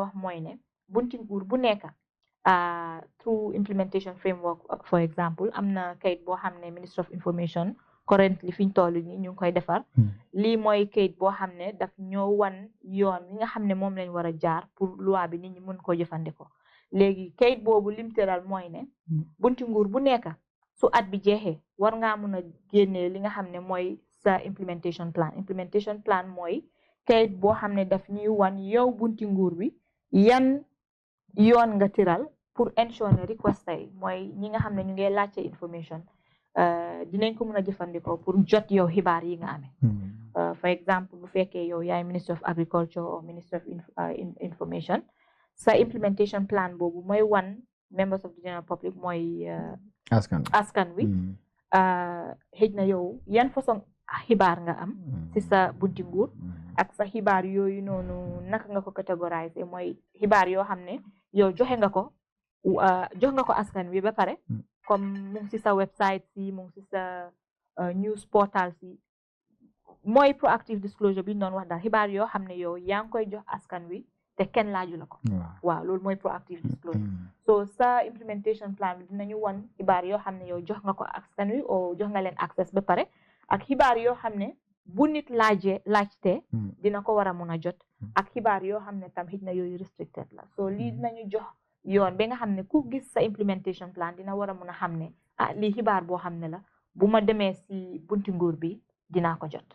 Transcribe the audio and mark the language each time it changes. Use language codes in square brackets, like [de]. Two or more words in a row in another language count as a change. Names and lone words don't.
[wo] wax mooy ne bunti nguur bu nekk [en] through implementation framework for example [wo] am na kayit boo xam ne [en] Ministry of Information currently [wo] fi ñu toll nii ñu ngi koy defar lii mooy kayit boo xam ne daf ñoo wan yoon wi nga xam ne moom lañ war a jaar [fr] pour loi [wo] bi nit ñi mën koo jëfandikoo léegi kayit boobu lim tëral mooy ne bunti nguur bu nekk su at bi jeexee war ngaa mën a génnee li nga xam ne mooy sa [en] implementation plan [wo] mooy kayit boo xam ne daf ñuy wan yow bunti nguur bi yan yoon nga tëral pour ensure ne request yi mooy ñi nga xam ne ñu ngi laajte information dinañ ko mën a jëfandikoo pour jot yow xibaar yi nga amee for exemple bu fekkee yow yaay [en] Ministry of Agriculture or Ministry of Information [wo] sa [en] implementation plan [wo] boobu mooy wan [en] members of the general public [wo] mooy askan wi xëj na yow yan façon xibaar nga am si sa bunti nguur ak sa xibaar yooyu noonu naka nga ko catégoriser mooy xibaar yoo xam ne yow jox nga ko askan wi ba pare comme mu ngi si sa website si mu ngi si sa [en] news portal [wo] si mooy [en] proactive disclosure [wo] bi ñu doon wax daal xibaar yoo xam ne yow yaa ngi koy jox askan wi te kenn laaju la ko waaw loolu mooy [en] proactive disclosure [wo] so sa [en] implementation plan [wo] bi dinañu wan xibaar yoo xam ne yow jox nga ko askan wi o jox nga leen access ba pare ak xibaar yoo xam ne bu nit laajte dina ko war a mun a jot ak xibaar yoo xam ne tam xëj na yooyu restricted la so lii dinañu jox yoon ba nga xam ne ku gis sa [en] implementation plan [wo] dina war a mun a xam ne lii xibaar boo xam ne la bu ma demee si bunti nguur bi dinaa ko jot